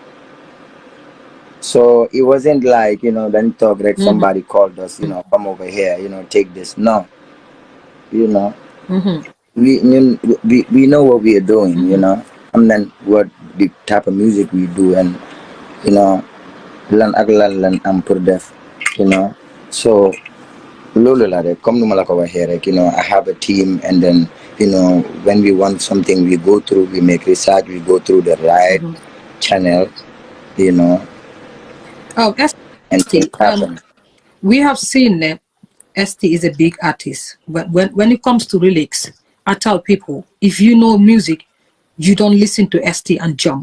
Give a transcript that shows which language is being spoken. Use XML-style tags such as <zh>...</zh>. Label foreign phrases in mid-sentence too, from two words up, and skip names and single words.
<en>So it wasn't like, you know, then talk like somebody called us, you know, come over here, you know, take this. No, you know, we know what we are doing, you know, and then what the type of music we do, and you know,</en> <wo>lan am pour def,</wo> <en>you know.</en> <wo>So lolo la rek comme numa la ko waxe rek,</wo> <en>you know, I have a team, and then you know, when we want something, we go through, we make research, we go through the right channel, you know. Oh, ST, we have seen that ST is a big artist. When it comes to lyrics, I tell people, if you know music, you don't listen to ST and jump.</en>